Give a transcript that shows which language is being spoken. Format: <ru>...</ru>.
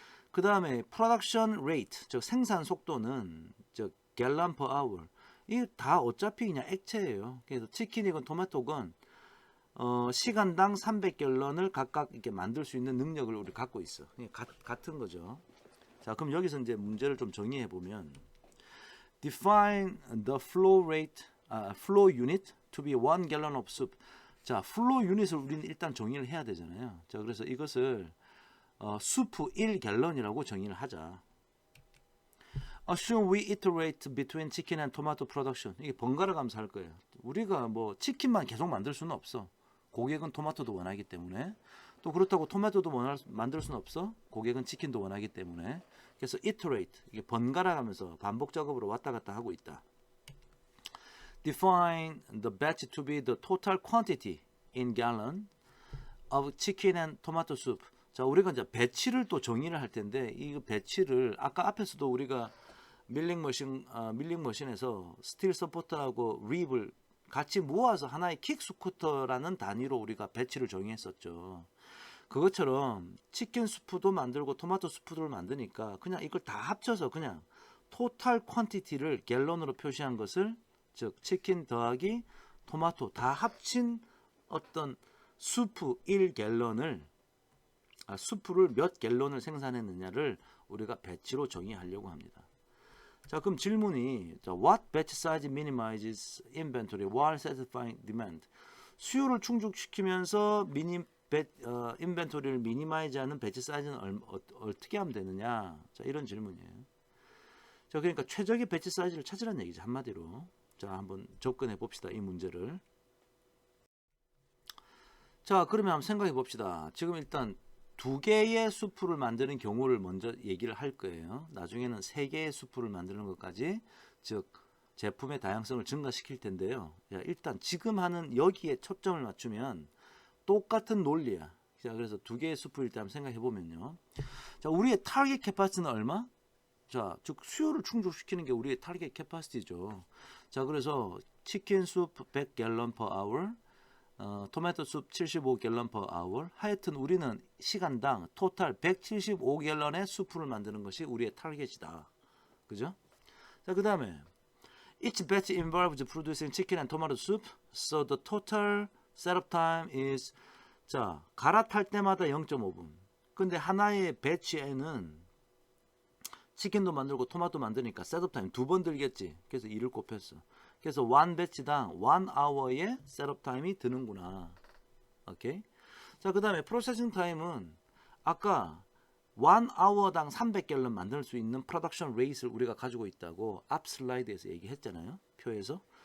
<ko>그 다음에 프로덕션 레이트, 즉 생산 속도는 즉 갤런 퍼 아워. 이게 다 어차피 그냥 액체예요. 그래서 치킨이건 토마토건 시간당 300갤런을 각각 이렇게 만들 수 있는 능력을 우리 갖고 있어. 같은 거죠. 자, 그럼 여기서 이제 문제를 좀 정리해 보면</ko> <en>define the flow unit to be 1 gallon of soup.</en> <ko>자, flow unit을 우리는 일단 정의를 해야 되잖아요. 자, 그래서 이것을 수프 1갤런이라고 정의를 하자.</ko> <en>Assume we iterate between chicken and tomato production.</en> <ko>이게 번갈아 가면서 할 거예요. 우리가 뭐 치킨만 계속 만들 수는 없어. 고객은 토마토도 원하기 때문에. 또 그렇다고 토마토도 만들 수는 없어. 고객은 치킨도 원하기 때문에. 그래서 iterate, 이게 번갈아 가면서 반복 작업으로 왔다 갔다 하고 있다.</ko> <en>Define the batch to be the total quantity in gallon of chicken and tomato soup.</en> <ko>자, 우리가 이제 배치를 또 정의를 할 텐데 이 배치를 아까 앞에서도 우리가 밀링머신에서 스틸 서포터하고 립을 같이 모아서 하나의 킥 스쿠터라는 단위로 우리가 배치를 정의했었죠. 그것처럼 치킨 수프도 만들고 토마토 수프를 만드니까 그냥 이걸 다 합쳐서 그냥 토탈 퀀티티를 갤런으로 표시한 것을 즉 치킨 더하기 토마토 다 합친 어떤 수프 1갤런을 수프를 몇 갤런을 생산했느냐를 우리가 배치로 정의하려고 합니다. 자, 그럼 질문이</ko> <en>What batch size minimizes inventory while satisfying demand?</en> <ko>수요를 충족시키면서 인벤토리를 미니마이즈하는 배치 사이즈는 어떻게 하면 되느냐? 자, 이런 질문이에요. 자, 그러니까 최적의 배치 사이즈를 찾으라는 얘기죠, 한마디로. 자, 한번 접근해 봅시다, 이 문제를. 자, 그러면 한번 생각해 봅시다. 지금 일단 2개의 수프를 만드는 경우를 먼저 얘기를 할 거예요. 나중에는 3개의 수프를 만드는 것까지, 즉 제품의 다양성을 증가시킬 텐데요. 자, 일단 지금 하는 여기에 초점을 맞추면 똑같은 논리야. 자, 그래서 2개의 수프일 때 한번 생각해 보면요. 자, 우리의 타겟 캐파시티는 얼마? 자, 즉 수요를 충족시키는 게 우리의 타겟 캐파시티죠. 자, 그래서 치킨 수프 100갤런 per hour, 토마토 숲 75갤런 per hour. 하여튼 우리는 시간당 토탈 175갤런의 수프를 만드는 것이 우리의 타겟이다. 그죠?</ko> <en>자, 그 다음에 each batch involves producing chicken and tomato soup, so the total setup time is,</en> <ko>자, 갈아탈 때마다 0.5분. 근데 하나의 배치에는 치킨도 만들고 토마토 만드니까 셋업 타임 2번 들겠지. 그래서 2를 곱했어. 그래서 1 배치당 1 hour의 셋업 타임이 드는구나. 오케이. 자, 그 다음에 프로세싱 타임은 아까 1 hour당 300갤런 만들 수 있는 프로덕션 레이트를 우리가 가지고 있다고 앞 슬라이드에서 얘기했잖아요, 표에서.</ko>